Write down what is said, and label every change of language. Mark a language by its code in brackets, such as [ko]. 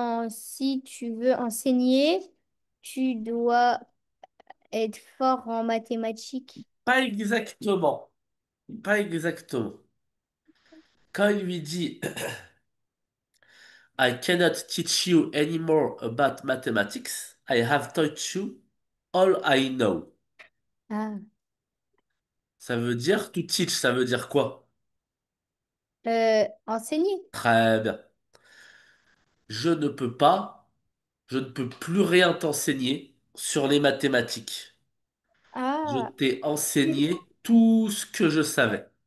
[fr] Si tu veux enseigner, tu dois être fort en mathématiques. Pas exactement, pas exactement. Quand il lui dit [en] I cannot teach you anymore about mathematics, I have taught you all I know. [fr] Ah. Ça veut dire [en] to teach, [fr] ça veut dire quoi? Enseigner. Très bien. Je ne peux pas, je ne peux plus rien t'enseigner sur les mathématiques. Je Ah. t'ai enseigné tout ce que je savais.